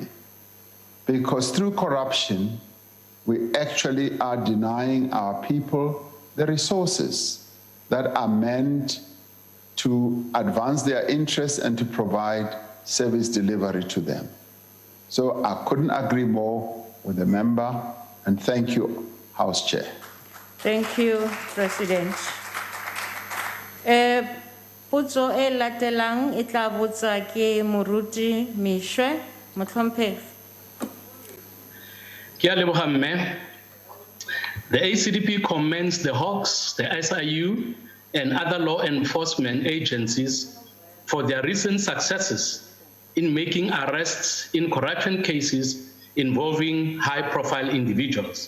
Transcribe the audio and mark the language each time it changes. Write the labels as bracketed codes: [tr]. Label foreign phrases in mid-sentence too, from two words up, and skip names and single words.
[en] Because through corruption, we actually are denying our people the resources that are meant to advance their interests and to provide service delivery to them. So I couldn't agree more with the member, and thank you, House Chair. Thank you, President. [tn] Potso e latelang e tla botsa ke Moruti Mishwe, motlhomphehi. Ke a leboga mme. [en] The ACDP commends the Hawks, the SIU, and other law enforcement agencies for their recent successes in making arrests in corruption cases involving high-profile individuals.